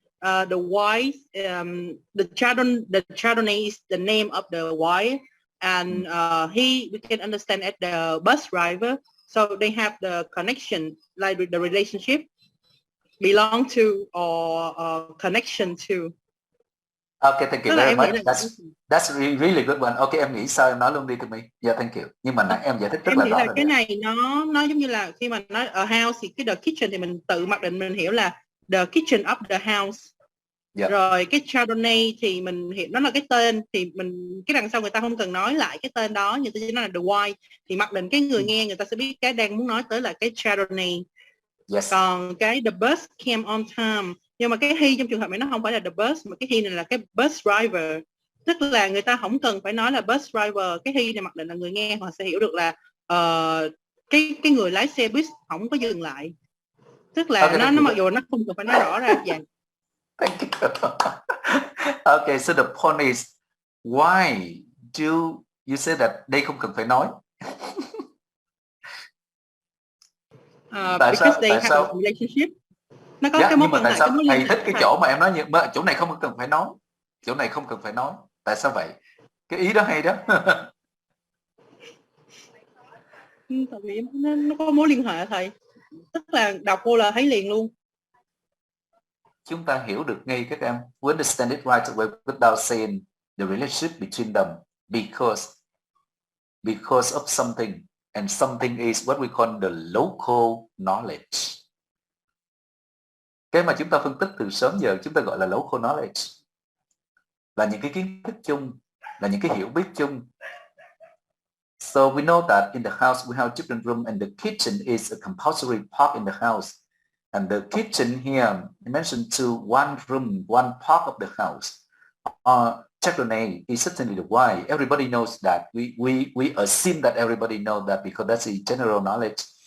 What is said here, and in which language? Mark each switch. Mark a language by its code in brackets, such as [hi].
[en] The wine, the Chardonnay is the name of the wine, and we can understand as the bus driver. So they have the connection, like with the relationship, belong to or connection to. Okay, thank you very much. That's really good one. Okay, [vi] em nghĩ sao em nói luôn đi [en] to me. Yeah, thank you. [vi] Nhưng mà nãy em giải thích rất là rõ Em nghĩ là rồi. cái này nó giống như là khi mà nói ở house thì cái the kitchen thì mình tự mặc định mình hiểu là [en] the kitchen of the house. Yeah. [vi] Rồi cái Chardonnay thì mình hiểu nó là cái tên, thì mình cái đằng sau người ta không cần nói lại cái tên đó, người ta chỉ nói là the wine, thì mặc định cái người nghe người ta sẽ biết cái đang muốn nói tới là cái Chardonnay. [en] Yes. [vi] Còn cái [en] the bus came on time, [vi] nhưng mà cái he trong trường hợp này nó không phải là the bus, mà cái he này là cái bus driver, tức là người ta không cần phải nói là bus driver, cái he này mặc định là người nghe họ sẽ hiểu được là cái người lái xe bus không có dừng lại, tức là [en] okay, [vi] nó mặc dù nó không cần phải nói rõ ra dạng. [en] Thank you. Okay, so the point is, why do you say that [vi] đây không cần phải nói? [en] Because they have a relationship. [vi] Nó có cái mối quan hệ. Thầy thích cái chỗ mà em nói như chỗ này không cần phải nói, chỗ này không cần phải nói. Tại sao vậy? Cái ý đó hay đó. Tại vì nó có mối liên hệ thầy, tức là đọc cô là thấy liền luôn. Chúng ta hiểu được ngay các em. [en] We understand it right away without saying the relationship between them because of something, and something is what we call the local knowledge. [vi] Cái mà chúng ta phân tích từ sớm giờ chúng ta gọi là local knowledge, là những cái kiến thức chung, là những cái hiểu biết chung. [en] So we know that in the house we have different rooms, and the kitchen is a compulsory part in the house. And the kitchen here mentioned to one room, one part of the house. Chardonnay is certainly the why. Everybody knows that. We assume that everybody knows that because that's the general knowledge.